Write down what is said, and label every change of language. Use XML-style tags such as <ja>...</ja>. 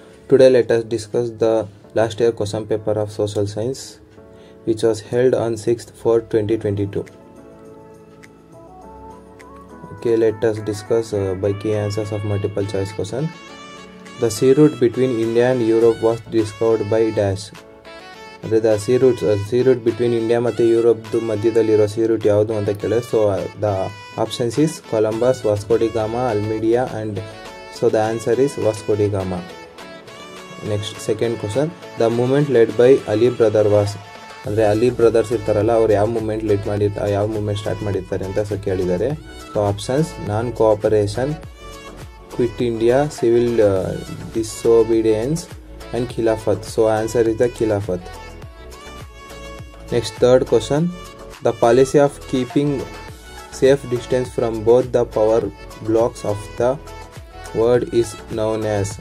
<en>Today let us discuss the last year question paper of social science which was held on 6th for 2022. Okay, let us discuss by key answers of multiple choice question. The sea route between India and Europe was discovered by dash.</en> <kn>ಅಂದರೆ</kn> <en>the sea route between India</en> <kn>ಮತ್ತು ಯುರೋಪ್ದು ಮಧ್ಯದಲ್ಲಿರೋ</kn> <en>sea route</en> <kn>ಯಾವುದು ಅಂತ ಕೇಳಿದ್ರೆ</kn> <en>So the options is Columbus, Vasco da Gama, Almeida and so the answer is Vasco da Gama. Next second question, the movement led by Ali brother was,</en> <kn>ಅಂದರೆ Ali brothers ಇರ್ತಾರಲ್ಲ ಅವ್ರು ಯಾವ moment ಯಾವ moment start ಮಾಡಿರ್ತಾರೆ ಅಂತ ಸೊ ಕೇಳಿದ್ದಾರೆ.</kn> <en>So options non cooperation, quit India, civil disobedience and Khilafat. So answer is the Khilafat. Next third question, the policy of keeping safe distance from both the power blocks of the world is known as.</en>